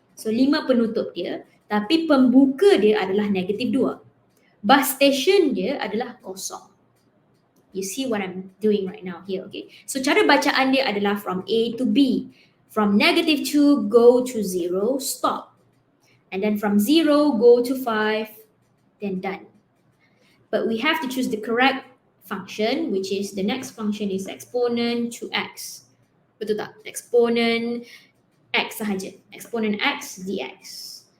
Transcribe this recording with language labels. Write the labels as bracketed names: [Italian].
[Malay] So 5 penutup dia, tapi pembuka dia adalah -2. Bus station dia adalah kosong. [English] You see what I'm doing right now here, okay? [Malay] So cara bacaan dia adalah [English] from A to B. From -2 go to 0, stop. And then from 0 go to 5, then done. But we have to choose the correct function, which is the next function is exponent to x. [Malay] Betul tak? Exponent x sahaja. Exponent x dx.